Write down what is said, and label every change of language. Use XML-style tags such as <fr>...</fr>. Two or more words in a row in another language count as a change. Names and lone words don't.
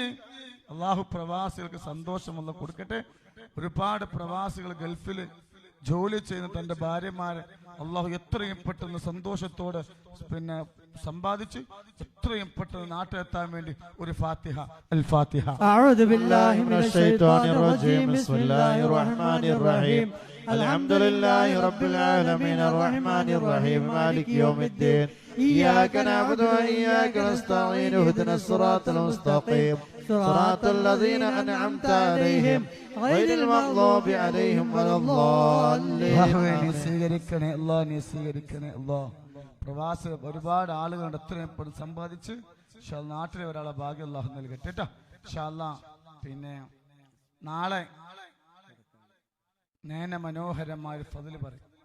<ml>അള്ളാഹു പ്രവാസികൾക്ക് സന്തോഷമുള്ള കൊടുക്കട്ടെ. ഒരുപാട് പ്രവാസികൾ ഗൾഫിൽ ജോലി ചെയ്യുന്ന തന്റെ ഭാര്യമാരെ അള്ളാഹു എത്രയും പെട്ടെന്ന് സന്തോഷത്തോടെ സമ്പാദിച്ച് എത്രയും പെട്ടെന്ന് നാട്ടിലെത്താൻ വേണ്ടി ഒരു ഫാത്തിഹ. അൽ ഫാത്തിഹ.</ml> <ar>أعوذ بالله من الشيطان الرجيم. بسم الله الرحمن الرحيم. الحمد لله رب العالمين الرحمن الرحيم مالك يوم الدين. إياك نعبد وإياك نستعين اهدنا الصراط المستقيم صراط الذين أنعمت عليهم غير المغضوب عليهم ولا الضالين.</ar> <ml>സ്വീകരിക്കണേ അല്ലാഹ്, നീ സ്വീകരിക്കണേ അല്ലാഹ്. പ്രവാസ ഒരുപാട് ആളുകളുടെ എത്രയും സമ്പാദിച്ച് നാട്ടിലെ ഒരാളെ ഭാഗ്യം അല്ലാഹു നൽകട്ടെ കേട്ടോ.</ml> <ar>إن شاء الله</ar> <ml>പിന്നെ നാളെ നയന മനോഹരമായ ഫദ്ല് പറയും.</ml>